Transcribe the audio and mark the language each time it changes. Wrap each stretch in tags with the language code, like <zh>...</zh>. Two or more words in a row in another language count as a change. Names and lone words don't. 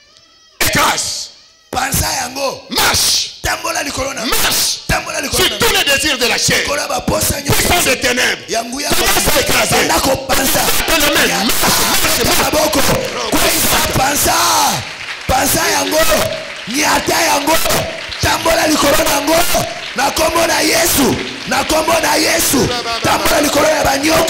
<fr>Casse.</fr> <ln>Pensa yango.</ln> <fr>Marche.</fr> <ln>Tambola likolo na.</ln> <fr>Marche. Sur tous les désirs de la chair, puissance des ténèbres, commence à écraser.</fr> <ln>Pansa yango, nyata yango, tambola likolo nango, na kombo na Yesu, na kombo na Yesu, tambola likolo ya banyoka,</ln>